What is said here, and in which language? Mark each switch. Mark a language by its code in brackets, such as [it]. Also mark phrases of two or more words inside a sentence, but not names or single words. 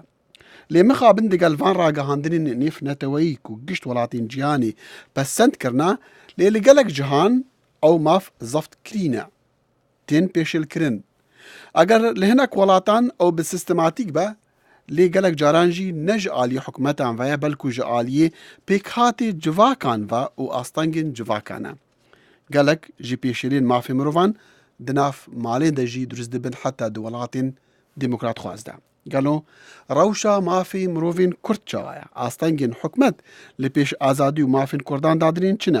[ku] لێ مخابن دەگەل ڤان ڕاگەهاندنên نێف نەتەوەییک و گشت وڵاتین جیهانی پەسەندکردنا لێ لەگەلک جیهان ئەو ماف زەفت کرینە تێن پێشێلکردن. ئەگەر لە هەنێک وڵاتان ئەو بە سیستەماتیک بە لێ گەلک جارانژی نەژ ئالی حکومەتان ڤەیە بەلکو ژە ئالیێ پێکهاتێ جڤاکان ڤە و ئاستەنگên civakane. Gelek ji pêşeliyên mafê mirovan di nav malên de jî durist dibin heta di welatên demokrat xwaz de. Gelo rewşa mafê mirovên Kurd çawa ye? Astengên hikûmet li pêş azadî û mafên Kurdan dadinên çi ne?